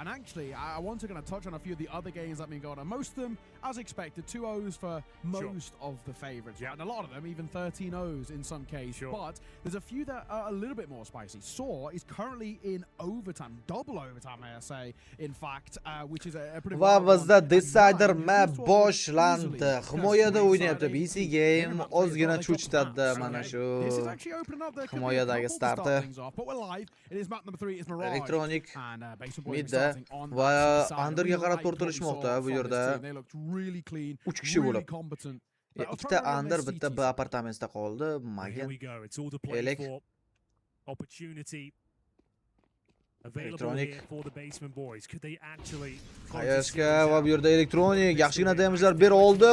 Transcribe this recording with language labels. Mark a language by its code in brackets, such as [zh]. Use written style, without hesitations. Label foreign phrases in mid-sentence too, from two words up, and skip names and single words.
[en] And actually, I want to kind of touch on a few of the other games that have been going on. Most of them, as expected, 2-0s for most of the favourites. And a lot of them, even 13-0s in some cases. But there's a few that are a little bit more spicy. Saw is currently in overtime, double overtime, may I say, in fact, which is a pretty... [uz] Va bizda [en] Decider map [uz] boshlandi. Himoyada o'ynayapti. BC game ozgina cho'chitadi mana shu himoyadagi starti. [en] But we're live. It is map number 3. It's [uz] Elektronik midda va underga qarab tortilishmoqda bu yerda 3 kishi bo'lib. Ikkita under, bitta B apartamentda qoldi. Magen elek Elektronik Qayashga va bu yerda Elektronik yaxshigina damage'lar berib oldi.